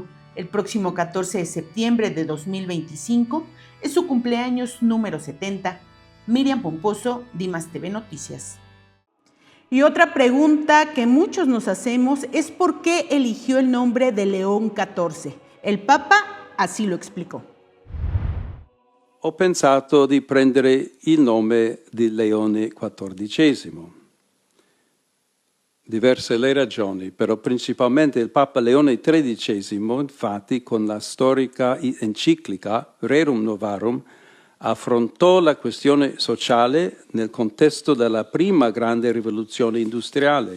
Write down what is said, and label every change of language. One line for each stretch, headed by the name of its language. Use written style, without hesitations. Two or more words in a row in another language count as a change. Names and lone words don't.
Spanish: El próximo 14 de septiembre de 2025 es su cumpleaños número 70. Miriam Pomposo, Dimas TV Noticias. Y otra pregunta que muchos nos hacemos es ¿por qué eligió el nombre de León XIV? El Papa así lo explicó.
Italian: Ho pensato di prendere il nome di Leone XIV. Diverse le ragioni, però principalmente il Papa Leone XIII, infatti, con la storica enciclica Rerum Novarum, affrontò la questione sociale nel contesto della prima grande rivoluzione industriale.